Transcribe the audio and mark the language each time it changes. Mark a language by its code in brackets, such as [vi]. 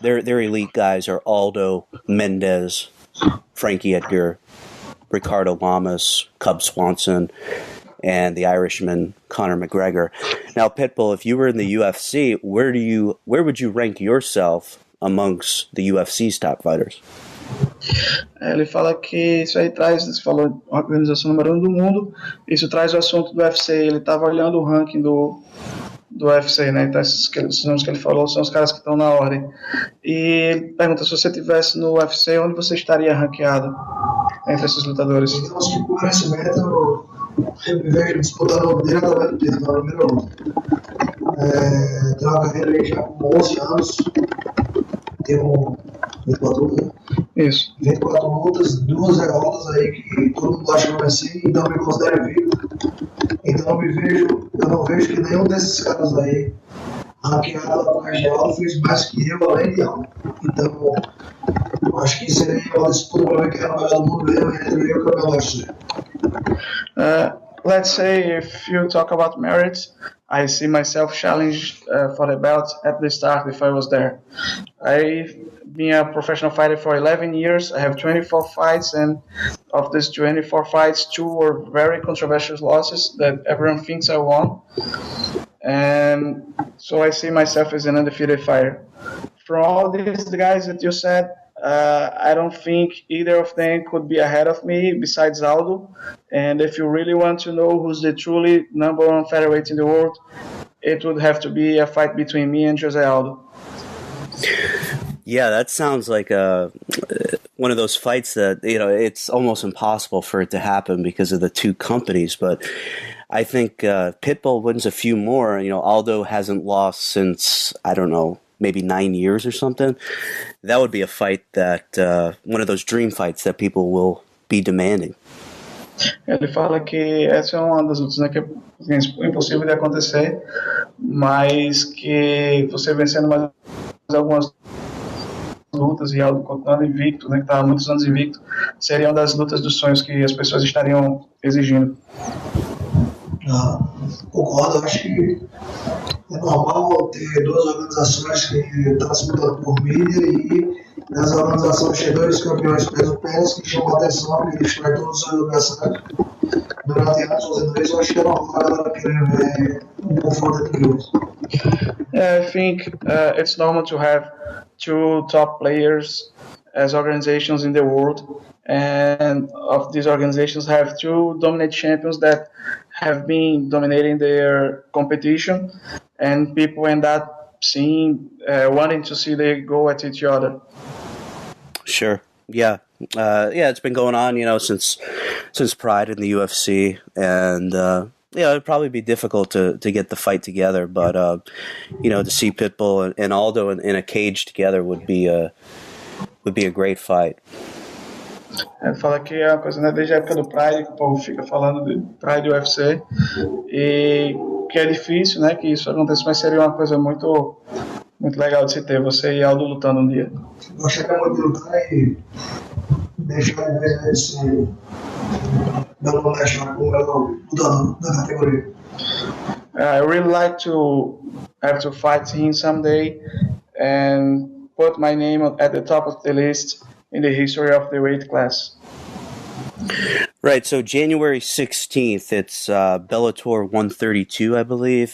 [en] Their elite guys are Aldo, Mendez, Frankie Edgar, Ricardo Lamas, Cub Swanson, and the Irishman Conor McGregor. Now, Pitbull, if you were in the UFC, where would you rank yourself amongst the UFC's top fighters? [pt] Ele fala que isso aí traz, você falou, a organização número 1 do mundo, isso traz o assunto do UFC. Ele estava olhando o ranking do UFC, né? Então esses nomes que ele falou são os caras que estão na ordem. E ele pergunta, se você estivesse no UFC, onde você estaria ranqueado entre esses lutadores? Digamos que por conhecimento eu me vejo disputando diretamente o título na primeira luta. Tenho uma carreira aí já com 11 anos, tenho 24 lutas. Isso. 24 lutas, 2 derrotas aí que todo mundo acha que eu venci, então me considero vivo. Então eu não vejo que nenhum desses caras aí ranqueado atrás de Aldo fez mais que eu, além de Aldo. Então, eu acho que seria uma disputa para ver quem era o melhor do mundo mesmo entre eu e o campeão do UFC. [en] Let's say if you talk about merit, I see myself challenged for the belt at the start if I was there. I've been a professional fighter for 11 years. I have 24 fights, and of these 24 fights, 2 were very controversial losses that everyone thinks I won. And so I see myself as an undefeated fighter. From all these guys that you said, I don't think either of them could be ahead of me besides Aldo. And if you really want to know who's the truly number 1 featherweight in the world, it would have to be a fight between me and Jose Aldo. Yeah, that sounds like one of those fights that, it's almost impossible for it to happen because of the two companies. But I think Pitbull wins a few more. Aldo hasn't lost since, I don't know, maybe 9 years or something. That would be a fight that, one of those dream fights that people will be demanding. [pt] Ele fala que essa é uma das lutas, né, que é impossível de acontecer, mas que você vencendo mais algumas lutas e Aldo continuando invicto, né, que está há muitos anos invicto, seria uma das lutas dos sonhos que as pessoas estariam exigindo. Concordo, acho que é normal ter 2 organizações que estão disputando por mídia e nessa organização tem 2 campeões peso-peso que chamam a atenção, que destrói todos os seus adversários. Durante anos fazendo isso, eu acho que é normal a galera querer ver confronto entre eles. [en] I think it's normal to have 2 top players as organizations in the world, and of these organizations have 2 dominant champions that have been dominating their competition, and people end up wanting to see they go at each other. Sure. Yeah. It's been going on, since Pride in the UFC, and it'd probably be difficult to get the fight together, but to see Pitbull and Aldo in a cage together would be a great fight. [pt] Ele fala que é uma coisa, né, desde a época do Pride, que o povo fica falando de Pride e UFC, e que é difícil, né, que isso aconteça, mas seria uma coisa muito, muito legal de se ter, você e Aldo lutando um dia. Gostaria muito de lutar e deixar de ver esse belo mexer com o melhor lutador da categoria. [en] I really like to have to fight him someday and put my name at the top of the list in the history of the weight class. Right, so January 16th, it's Bellator 132, I believe.